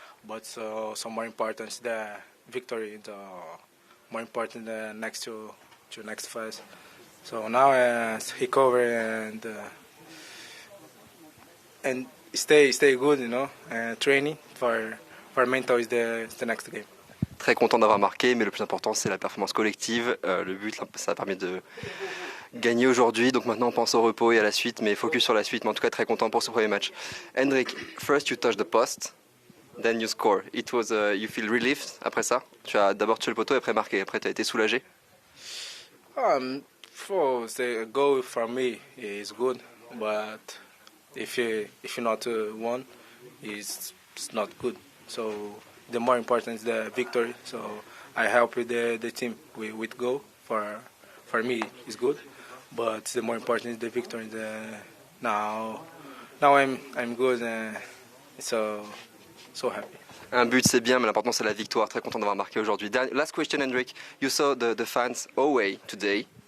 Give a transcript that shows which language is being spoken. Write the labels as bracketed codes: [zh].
[en] But so more important is the victory. The more important next to next phase. So now recover and stay good, training for mental is the next game. [fr] Très content d'avoir marqué, mais le plus important c'est la performance collective. Le but, ça a permis de gagner aujourd'hui, donc maintenant on pense au repos et à la suite, mais focus sur la suite. Mais en tout cas très content pour ce premier match. [en] Hendrik, first you touch the post, then you score. It was you feel relieved [fr] après ça. Tu as d'abord touché le poteau et après marqué. Après tu as été soulagé. [en] For the goal for me is good, but if you not won, it's not good. So the more important is the victory. So I help the team with goal. For me, it's good, but the more important is the victory. Now I'm good and so happy. [fr] Un but c'est bien, mais l'important c'est la victoire. Très content d'avoir marqué aujourd'hui. [en] Last question, Hendrik. You saw the fans away today.